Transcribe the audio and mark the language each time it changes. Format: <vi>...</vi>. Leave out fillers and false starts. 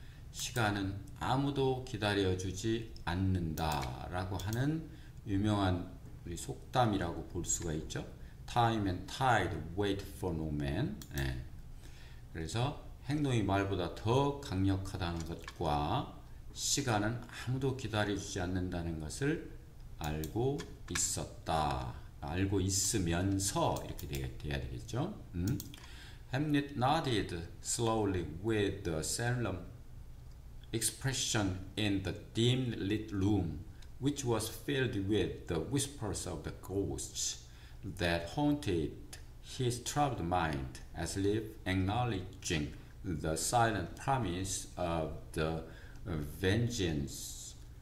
<ko>시간은 아무도 기다려주지 않는다라고 하는 유명한 우리 속담이라고 볼 수가 있죠.</ko> <en>Time and tide wait for no man.</en> <ko>예. 그래서 행동이 말보다 더 강력하다는 것과 시간은 아무도 기다려주지 않는다는 것을 알고 있었다. 알고 있으면서 이렇게 돼야 되겠죠.</ko> <en>Hamlet nodded slowly with a solemn expression in the dim lit room, which was filled with the whispers of the ghosts that haunted his troubled mind, as if acknowledging the silent promise of the vengeance</en>